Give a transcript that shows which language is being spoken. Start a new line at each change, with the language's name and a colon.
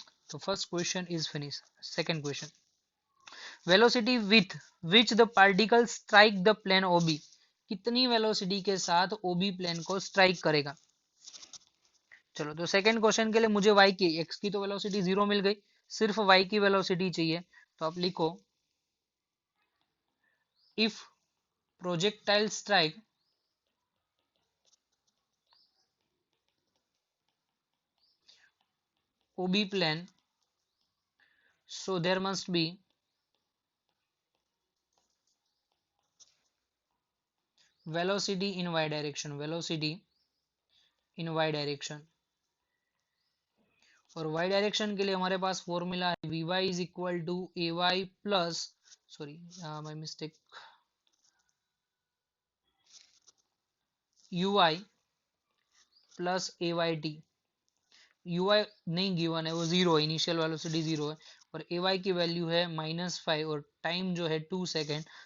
English: तो first question is finish. Second question, velocity with which the particle strike the plane OB,
Hindi: कितनी velocity के साथ ओबी plane को strike करेगा। चलो, तो सेकंड क्वेश्चन के लिए मुझे y की, x की तो वेलोसिटी जीरो मिल गई, सिर्फ y की वेलोसिटी चाहिए। तो आप लिखो
English: If projectile strike OB plane, so there must be velocity in y direction, velocity in y direction।
Hindi: और y डायरेक्शन के लिए हमारे पास फॉर्मूला है
English: vy is equal to a y plus, sorry my mistake, u i plus a y t.
Hindi: You आई नहीं given है, वो zero है, initial velocity zero है, और ए वाई की वैल्यू है -5, और टाइम जो है 2 सेकेंड।